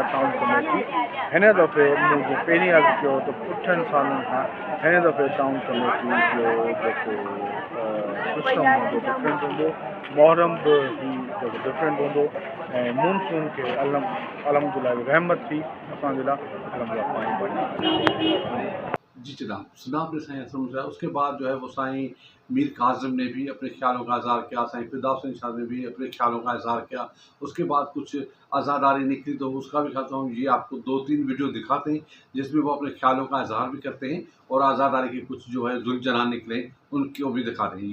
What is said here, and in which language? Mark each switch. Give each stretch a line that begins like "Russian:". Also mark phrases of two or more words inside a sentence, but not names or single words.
English: town committee
Sindhi: हिन दफ़े मूं पहिरीं अर्ज़ु कयो त पुठनि सालनि खां हिन दफ़े
English: town committee
Sindhi: जो जेको सिस्टम हूंदो डिफरेंट हूंदो, मुहर्रम बि जेको डिफरेंट हूंदो, ऐं मानसून खे अलहमदुलिल्लाह रहमत थी असांजे लाइ, अलहमदुलिल्लाह पाणी बढ़िया।
Urdu: جی جناب، جناب نے سائیں سمجھا، اس کے بعد جو ہے وہ سائیں میر کاظم نے بھی اپنے خیالوں کا اظہار کیا، سائیں فردوس حسین شاہ نے بھی اپنے خیالوں کا اظہار کیا. اس کے بعد کچھ عزاداری نکلی تو اس کا بھی کہتا ہوں یہ آپ کو 2-3 ویڈیو دکھاتے ہیں جس میں وہ اپنے خیالوں کا اظہار بھی کرتے ہیں اور عزاداری کے کچھ جو ہے ذوالجنان نکلے ان کو بھی دکھاتے ہیں.